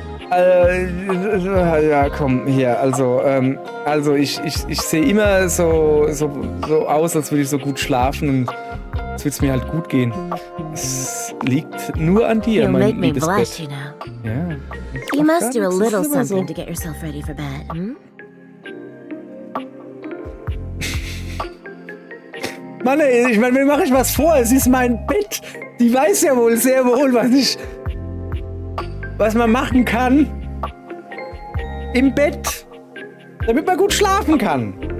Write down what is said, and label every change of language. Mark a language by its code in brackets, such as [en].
[de] Ja, komm, hier, also ich sehe immer so aus, als würde ich so gut schlafen und es wird mir halt gut gehen. Es liegt nur an dir, mein liebes Bett. Ja. [en] You must do a little something to get yourself ready for bed, hm? [de] Mann, ey, ich meine, mir mache ich was vor. Es ist mein Bett. Die weiß ja wohl sehr wohl, was man machen kann im Bett, damit man gut schlafen kann.